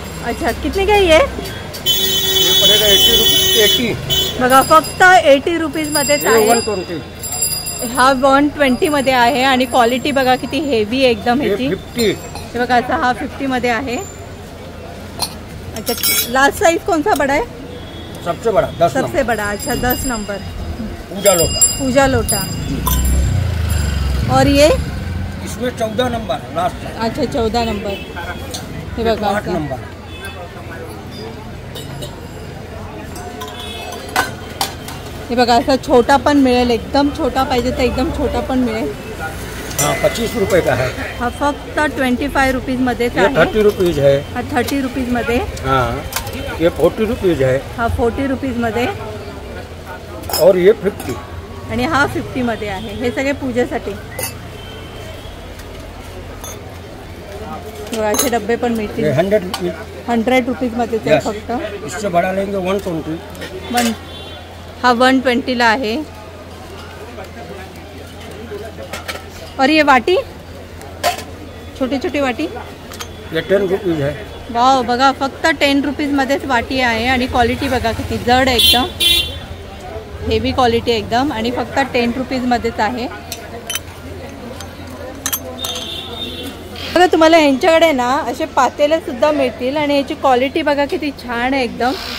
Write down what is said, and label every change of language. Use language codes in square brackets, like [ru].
[hi] अच्छा कितने का ये? पड़ेगा 80. [mr] बघा फक्त 80 रुपीज मध्येच आहे. [hi] 120. [mr] हा 120 मध्ये आहे. आणि क्वालिटी बघा किती हेवी आहे एकदम ह्याची. [hi] 50. [mr] हे बघा असा हा 50 मध्ये आहे. [hi] अच्छा लास्ट साइज कौन सा बड़ा है? सबसे बड़ा 10 सबसे बड़ा. अच्छा 10 नंबर. पूजा लोटा. पूजा लोटा. और ये इसमें 14 नंबर लास्ट. अच्छा 14 नंबर. हे बघा 8 नंबर. [mr] हे बघा असा छोटा पण मिळेल. एकदम छोटा पाहिजे तर एकदम छोटा पण मिळेल. [hi] हाँ 25 रुपए का है. [mr] हा फक्त 25 रुपीज मध्येच आहे. [hi] 30 रुपीज है. [mr] हा 30 रुपीज मध्ये. [hi] हाँ ये 40 रुपीज है. [mr] हा 40 रुपीज मध्ये. [hi] और ये 50. [mr] आणि हा 50 मध्ये आहे. हे सगळे पूजेसाठी. असे डब्बे पण मिळतील. 100 रुपीज मध्येच आहे फक्त. [hi] इससे बड़ा लेंगे 120. [mr] हा 120 ला आहे. [hi] और ये वाटी छोटी छोटी वाटी ये 10 रुपीज है. [mr] वाव बघा फक्त 10 रुपीज मध्येच वाटी आहे. आणि क्वालिटी बघा किती जड आहे एकदम. हेवी क्वालिटी एकदम. आणि फक्त 10 रुपीज मध्येच आहे. बघा तुम्हाला यांच्याकडे ना असे पातेले सुद्धा मिळतील. आणि याची क्वालिटी बघा किती छान आहे एकदम.